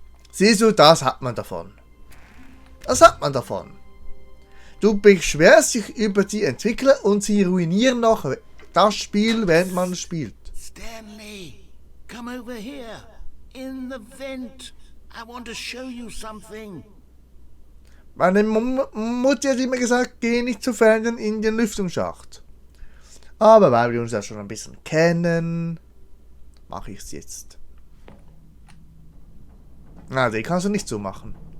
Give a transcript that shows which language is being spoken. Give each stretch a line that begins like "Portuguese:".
German: Siehst du, das hat man davon. Das hat man davon. Du beschwerst dich über die Entwickler und sie ruinieren noch das Spiel, während man es spielt.
English: Stanley, come over here. In the vent. I want to show you something.
German: Meine Mutter hat immer gesagt, geh nicht zu Fernsehen in den Lüftungsschacht. Aber weil wir uns ja schon ein bisschen kennen, mache ich es jetzt. Na, den kannst du nicht so machen.